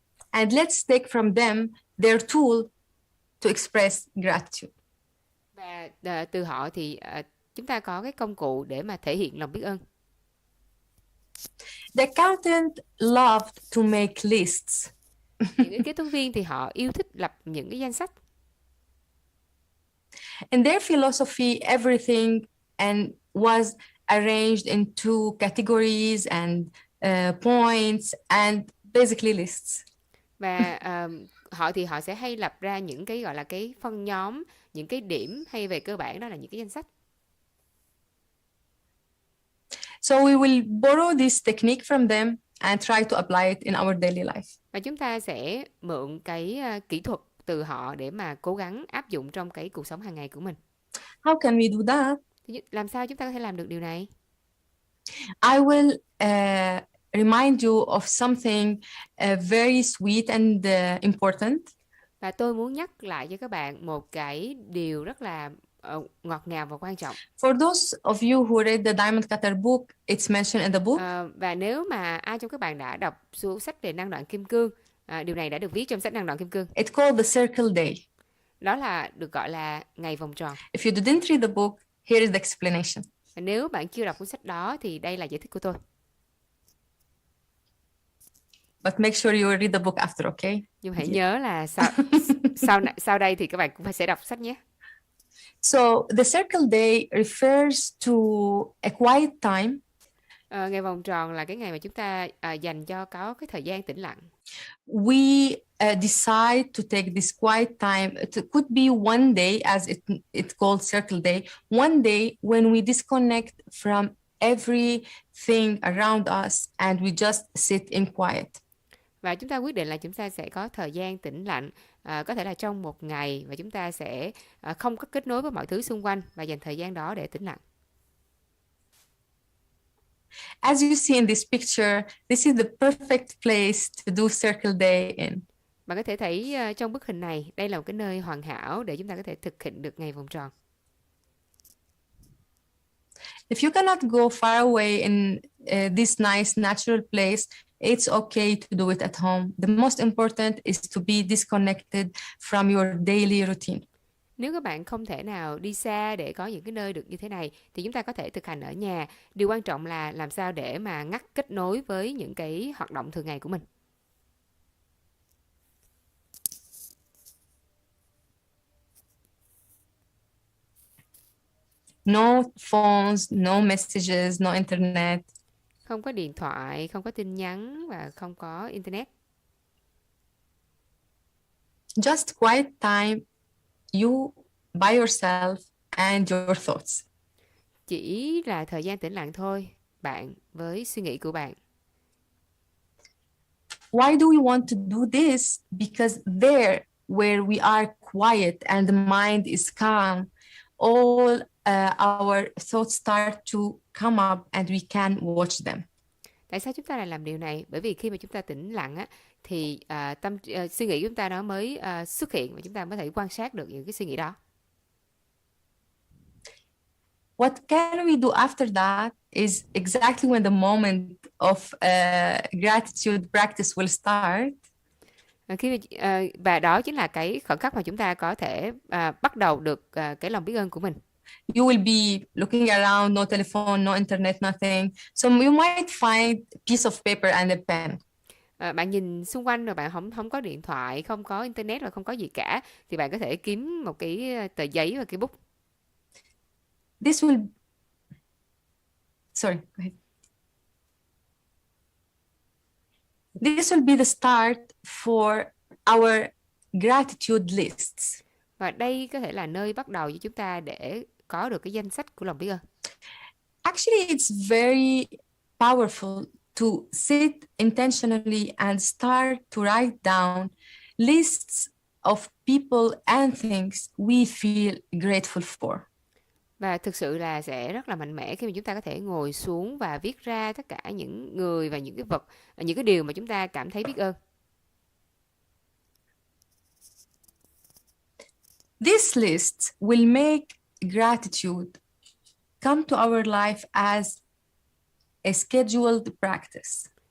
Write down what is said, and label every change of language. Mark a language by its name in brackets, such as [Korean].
[English] And let's take from them their tool to express gratitude. [Vietnamese] Và từ họ thì chúng ta có cái công cụ để mà thể hiện lòng biết ơn. [English] The accountant loved to make lists. [Vietnamese] Những cái kế toán viên thì họ yêu thích lập những cái danh sách. [English] In their philosophy, everything was arranged into categories and points and basically lists. [Vietnamese] Và họ sẽ hay lập ra những cái gọi là cái phân nhóm, những cái điểm, hay về cơ bản đó là những cái danh sách. [English] So we will borrow this technique from them and try to apply it in our daily life. [Vietnamese] Và chúng ta sẽ mượn cái kỹ thuật từ họ để mà cố gắng áp dụng trong cái cuộc sống hàng ngày của mình. [English] How can we do that? [Vietnamese] Làm sao chúng ta có thể làm được điều này? [English] I will remind you of something very sweet and important. [Vietnamese] Và tôi muốn nhắc lại cho các bạn một cái điều rất là ngọt ngào và quan trọng. [English] For those of you who read the Diamond Cutter book, it's mentioned in the book. [Vietnamese] Và nếu mà ai trong các bạn đã đọc số sách về năng đoạn kim cương, điều này đã được viết trong sách năng đoạn kim cương. [English] It's called the Circle Day. [Vietnamese] Đó là được gọi là ngày vòng tròn. [English] If you didn't read the book, here is the explanation. [Vietnamese] Và nếu bạn chưa đọc cuốn sách đó thì đây là giải thích của tôi. [English] But make sure you read the book after, okay? [Vietnamese] Nhưng hãy nhớ là sau đây thì các bạn cũng phải sẽ đọc sách nhé. [English] So the Circle Day refers to a quiet time. [Vietnamese] Ngày vòng tròn là cái ngày mà chúng ta dành cho có cái thời gian tĩnh lặng. [English] We decide to take this quiet time. It could be one day, as it's called Circle Day, one day when we disconnect from everything around us and we just sit in quiet. [Vietnamese] Và chúng ta quyết định là chúng ta sẽ có thời gian tĩnh lặng, có thể là trong một ngày, và chúng ta sẽ không có kết nối với mọi thứ xung quanh và dành thời gian đó để tĩnh lặng. [English] As you see in this picture, this is the perfect place to do Circle Day in. [Vietnamese] Bạn có thể thấy trong bức hình này, đây là một cái nơi hoàn hảo để chúng ta có thể thực hiện được ngày vòng tròn. [English] If you cannot go far away in this nice natural place, it's okay to do it at home. The most important is to be disconnected from your daily routine. [Vietnamese] Nếu các bạn không thể nào đi xa để có những cái nơi được như thế này thì chúng ta có thể thực hành ở nhà. Điều quan trọng là làm sao để mà ngắt kết nối với những cái hoạt động thường ngày của mình. [English] No phones, no messages, no internet. [Vietnamese] Không có điện thoại, không có tin nhắn và không có internet. [English] Just quiet time, you by yourself and your thoughts. [Vietnamese] Chỉ là thời gian tĩnh lặng thôi, bạn với suy nghĩ của bạn. [English] Why do we want to do this? Because there, where we are quiet and the mind is calm, all our thoughts start to come up and we can watch them. [Vietnamese] Tại sao chúng ta lại làm điều này? Bởi vì khi mà chúng ta tĩnh lặng á, thì suy nghĩ của chúng ta nó mới xuất hiện và chúng ta mới thể quan sát được những cái suy nghĩ đó. [English] What can we do after that is exactly when the moment of gratitude practice will start. [Vietnamese] Và đó chính là cái khoảnh khắc mà chúng ta có thể bắt đầu được cái lòng biết ơn của mình. [English] You will be looking around, no telephone, no internet, nothing. So you might find a piece of paper and a pen. [Vietnamese] Bạn nhìn xung quanh rồi bạn không có điện thoại, không có internet và không có gì cả, thì bạn có thể kiếm một cái tờ giấy và cái bút. [English] This will... Sorry, go ahead. This will be the start for our gratitude lists. [Vietnamese] Và đây có thể là nơi bắt đầu cho chúng ta để có được cái danh sách của lòng biết ơn. [English] Actually, it's very powerful to sit intentionally and start to write down lists of people and things we feel grateful for. [Vietnamese] Và thực sự là sẽ rất là mạnh mẽ khi mà chúng ta có thể ngồi xuống và viết ra tất cả những người và những cái vật, những cái điều mà chúng ta cảm thấy biết ơn. [English] This list will make gratitude come to our life as a scheduled practice.